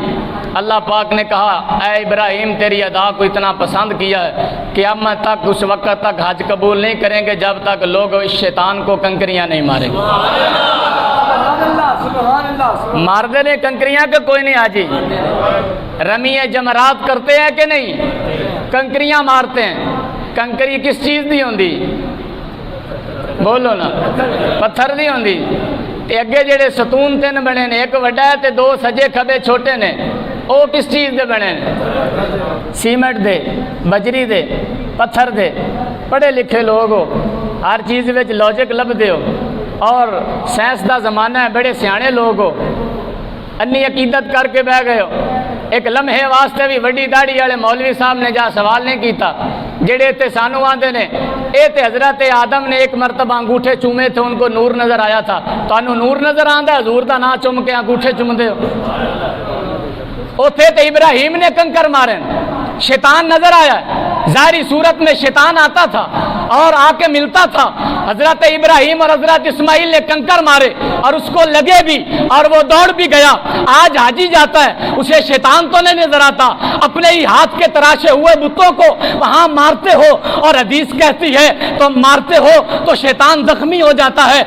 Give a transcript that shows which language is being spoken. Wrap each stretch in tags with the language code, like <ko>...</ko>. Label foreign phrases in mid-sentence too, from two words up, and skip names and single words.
<ur>اللہ پاک نے کہا اے ابراہیم تیری ادا کو اتنا پسند کیا ہے قیامت تک اس وقت تک حج قبول نہیں کریں گے جب تک لوگ اس شیطان کو کنکریاں نہیں ماریں گے۔</ur> <pa>مار دینے کنکریاں کہ کوئی نہیں آجی؟</pa> <ur>رمی جمرات کرتے ہیں کہ نہیں؟ کنکریاں مارتے ہیں۔</ur> <pa>کنکری کس چیز دی ہوندی؟ بولو نا، پتھر دی ہوندی۔ تے اگے جڑے ستون تین بنے نے، ایک وڈا ہے تے دو سجے کھبے چھوٹے نے، او کس چیز دے بنے نے؟ سیمنٹ دے، بجری دے، پتھر دے۔ پڑھے لکھے لوگ ہو، ہر چیز وچ لاجک لبدے ہو، اور سائنس دا زمانہ ہے، بڑے سیانے لوگ ہو، انی عقیدت کر کے بہ گئے ہو۔ ایک لمحے واسطے بھی وڈی داڑھی والے مولوی صاحب نے جا سوال نہیں کیتا، جڑے تے سانو آندے نے اے تے حضرت آدم نے</pa> <ur>ایک مرتبہ انگوٹھے چومے تھے، ان کو نور نظر آیا تھا،</ur> <pa>تانوں نور نظر آندا ہے؟ حضور دا نا چوم کے انگوٹھے چومدے ہو۔ اوتھے تے ابراہیم نے کنکر مارے،</pa> <ur>شیطان نظر آیا، ظاہری صورت میں شیطان آتا تھا اور آ کے ملتا تھا۔ حضرت ابراہیم اور حضرت اسماعیل نے کنکر مارے اور اس کو لگے بھی اور وہ دوڑ بھی گیا۔ آج حاجی جاتا ہے، اسے شیطان تو نہیں نظر آتا، اپنے ہی ہاتھ کے تراشے ہوئے بتوں کو وہاں مارتے ہو، اور حدیث کہتی ہے تم مارتے ہو تو شیطان زخمی ہو جاتا ہے۔</ur>